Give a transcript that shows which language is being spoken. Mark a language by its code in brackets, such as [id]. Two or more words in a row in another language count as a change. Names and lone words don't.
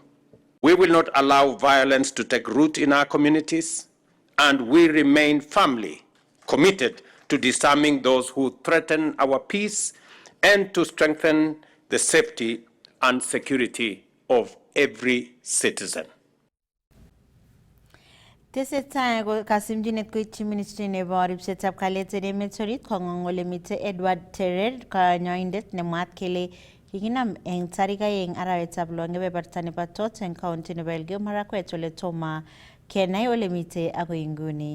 [en] We will not allow violence to take root in our communities, and we remain firmly committed to disarming those who threaten our peace and to strengthen the safety and security of every citizen. [kln] Tesetai kasimjinet koityi ministry nebo ribsetab kalyet eng emet orit kong'ong ole mitei Edward Terer kanyoindet nemwaat kele kikinam eng tarik 2 arawetab lo eng kebeberta nebo Tot eng county nebo Elgeyo Marakwet ole tomo kenai ole mitei agoi nguni.